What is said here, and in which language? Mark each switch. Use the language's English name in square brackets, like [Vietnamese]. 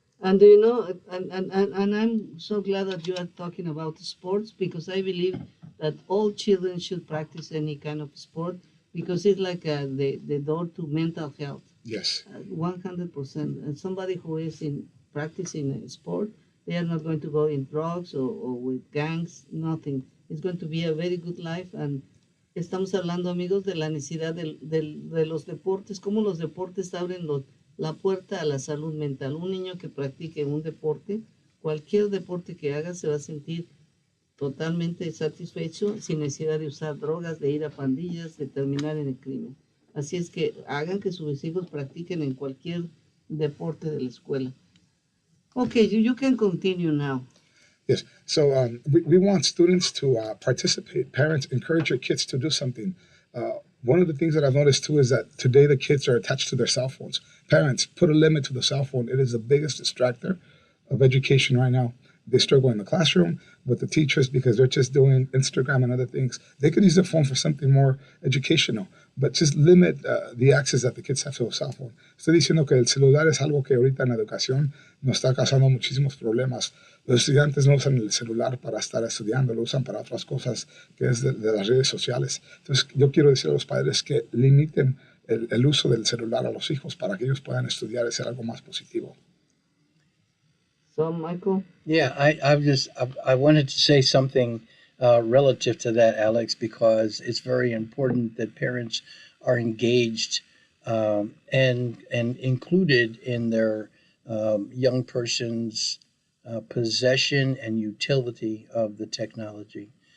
[English] And do you know, and I'm so glad that you are talking about sports, because I believe that all children should practice any kind of sport, because it's like the door to mental health. Yes. 100%. And somebody who is in practicing a sport, they are not going to go in drugs or with gangs, nothing. It's going to be a very good life. [Spanish] And estamos hablando, amigos, de la necesidad de los deportes, cómo los deportes abren la puerta a la salud mental. Un niño que practique un deporte, cualquier deporte que haga, se va a sentir totalmente satisfecho, sin necesidad de usar drogas, de ir a pandillas, de terminar en el crimen. Así es que hagan que sus hijos practiquen en cualquier deporte de la escuela. [English] Okay, you can continue now. Yes. So we want students to participate. Parents, encourage your kids to do something. One of the things that I've noticed too is that today the kids are attached to their cell phones. Parents, put a limit to the cell phone. It is the biggest distractor of education right now. They struggle in the classroom with the teachers because they're just doing Instagram and other things. They could use their phone for something more educational, but just limit the access that the kids have to a cell phone. [Spanish] Estoy diciendo que el celular es algo que ahorita en la educación nos está causando muchísimos problemas. Los estudiantes no usan el celular para estar estudiando, lo usan para otras cosas, que es de las redes sociales. Entonces, yo quiero decir a los padres que limiten el uso del celular a los hijos para que ellos puedan estudiar y ser algo más positivo. [English] So, Michael? Yeah, I wanted to say something relative to that, Alex, because it's very important that parents are engaged and included in their young person's possession and utility of the technology.